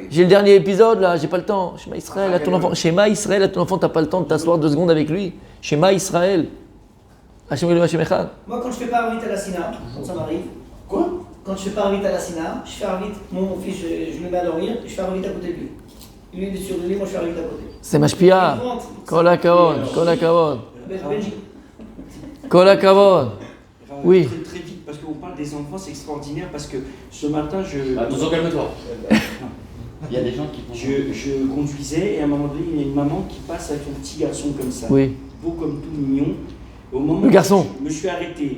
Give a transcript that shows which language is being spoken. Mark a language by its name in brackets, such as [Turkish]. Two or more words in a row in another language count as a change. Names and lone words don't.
[French] J'ai le dernier épisode là, j'ai pas le temps. [Hebrew] שמע ישראל [French] à ton enfant. [Hebrew] שמע ישראל [French] à ton enfant, t'as pas le temps de t'asseoir 2 secondes avec lui. [Hebrew] שמע ישראל. ה' אלהים ה' אחד. [French] Moi, quand je fais pas Arvit à la Sina, quand ça m'arrive. Quoi? Quand je fais pas Arvit à la Sina, je fais Arvit, mon fils, je le mets à dormir, et je fais Arvit à côté de lui. Lui, il est sur le lit, moi je fais Arvit à côté. C'est Mashpia. [Hebrew] כל הכבוד, כל הכבוד. Benji. כל הכבוד. [French] Oui. Très vite, parce qu'on parle des enfants, c'est extraordinaire, parce que ce matin, Attention, calme-toi. Il y a des gens qui font. je conduisais, et à un moment donné, il y a une maman qui passe avec son petit garçon comme ça. Oui. Beau comme tout, mignon. Au moment Le garçon. où je me suis arrêté,